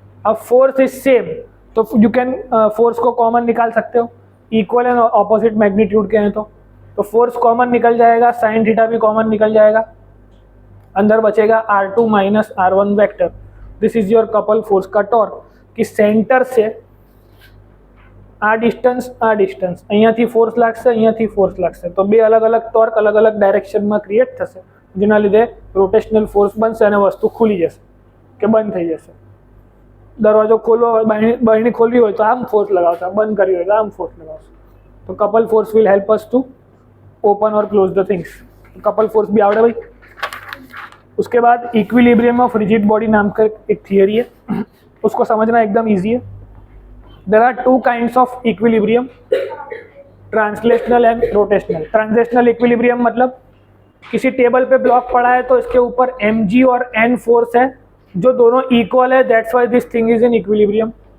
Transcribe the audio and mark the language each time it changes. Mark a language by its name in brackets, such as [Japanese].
[Hindi] अब force [English] is same, [Hindi] तो [English] you can [Hindi] force को कॉमन निकाल सकते हो। इक्वल एंड ऑपोजिट मैग्नीट्यूड के हैं तो फोर्स कॉमन निकल जाएगा, साइन थीटा भी कॉमन निकल जाएगा, अंदर बचेगा R2 minus R1 vector. [English] This is your couple force का torque. [Hindi] कि सेंटर से [Gujarati] आ डिस्टन्स અહીંયાથી ફોર્સ લાગશે, અહીંયાથી ફોર્સ લાગશે, તો બે અલગ અલગ ટોર્ક અલગ અલગ ડાયરેક્શનમાં ક્રિએટ થશે, જેના લીધે રોટેશનલ ફોર્સ બનશે અને વસ્તુ ખુલી જશે કે બંધ થઈ જશે। દરવાજો ખોલવો હોય, બારણી ખોલવી હોય તો આમ ફોર્સ લગાવશો, બંધ કરવી હોય તો આમ ફોર્સ લગાવશો। [English] તો couple force will help us to open or close the things. [Gujarati] Couple force બી આવડે ભાઈ? [Hindi] उसके बाद इक्विलिब्रियम ऑफ रिजिड बॉडी नाम का एक थियरी है, उसको समझना एकदम ईजी है। [English] There are two kinds of equilibrium, translational and rotational. [Hindi] Translational equilibrium मतलब किसी टेबल पे ब्लॉक पड़ा है तो इसके ऊपर mg और n फोर्स है जो दोनों इक्वल है, [English] That's why this thing is in equilibrium.